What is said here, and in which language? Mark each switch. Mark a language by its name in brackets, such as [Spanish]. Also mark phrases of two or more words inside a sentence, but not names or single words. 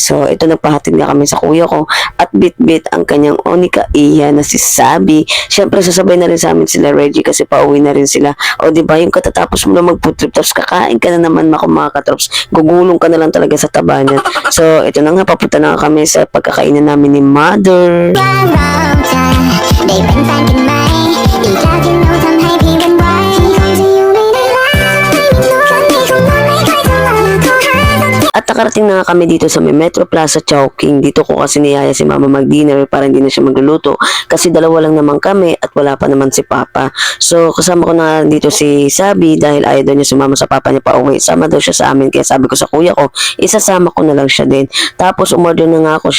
[Filipino] So ito nagpahatid nga kami sa kuya ko. At bit-bit ang kanyang onika iya na si Sabi. Siyempre sasabay na rin sa amin sila Reggie kasi pauwi na rin sila. O diba yung katatapos mo na mag- [English] food trip [Filipino] tapos kakain ka na naman mga katrops. Gugulong ka na lang talaga sa taba niyan. So ito na nga, papunta na nga kami sa pagkakainan namin ni Mother. [Thai] ได้เป็นแฟนกันไหมอีกแล้วที่หนูทำให้พี่เป็นไว้พี่คงจะอยู่ไม่ได้แล้วไม่มีหนูคนนี้คงนอนไม่ค่อยจะหลับโทรหาสักที [Filipino] At nakarating na nga kami dito sa may Metro Plaza Chowking. Dito ko kasi niyaya si mama mag-dinner para hindi na siya magluluto. Kasi dalawa lang naman kami at wala pa naman si papa. So kasama ko na dito si Sabi dahil ayaw daw niya sumama sa papa niya pa uwi. Sama daw siya sa amin. Kaya sabi ko sa kuya ko, isasama ko na lang siya din. Tapos umorder na nga ako.